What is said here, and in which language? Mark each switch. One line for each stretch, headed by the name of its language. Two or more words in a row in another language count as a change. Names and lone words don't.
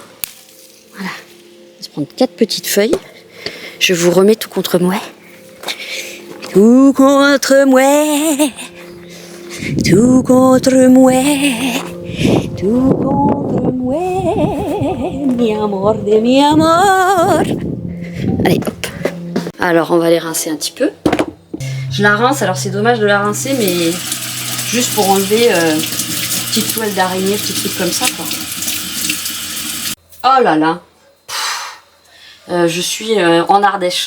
French: Voilà, on va se prendre 4 petites feuilles. Je vous remets tout contre moi. Tout contre moi. Tout contre moi. Tout contre moi.
Spanish: Mi amor de mi amor.
French: Allez, hop. Alors, on va les rincer un petit peu. Je la rince, alors c'est dommage de la rincer, mais juste pour enlever petite toile d'araignée, petits trucs comme ça, quoi. Oh là là. Je suis en Ardèche.